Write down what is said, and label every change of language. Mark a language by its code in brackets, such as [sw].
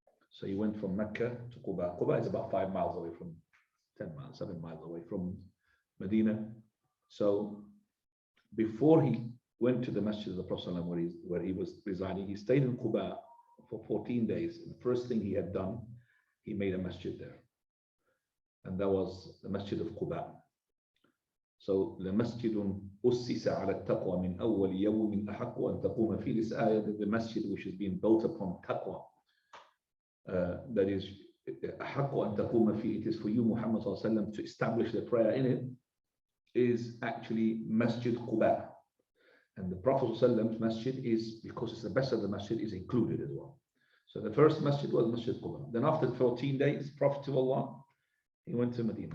[en] So he went from Mecca to Quba. Quba is about 5 miles away from 10 miles, 7 miles away from Medina. So before he went to the Masjid of the Prophet where he was residing, he stayed in Quba for 14 days. And the first thing he had done, he made a masjid there. And that was the Masjid of Quba. [ar] So لمسجد أسس على التقوى من أول يوم أحق أن تقوم فيه. [en] This ayah, the masjid which is being built upon taqwa. That is, [ar] أحق أن تقوم فيه. [en] It is for you, Muhammad [ar] صلى الله عليه وسلم, [en] to establish the prayer in it, is actually Masjid Quba. And the Prophet ﷺ's masjid is, because it's the best of the masjid, is included as well. So the first masjid was Masjid Quba. Then after 14 days, Prophet of Allah, he went to Medina.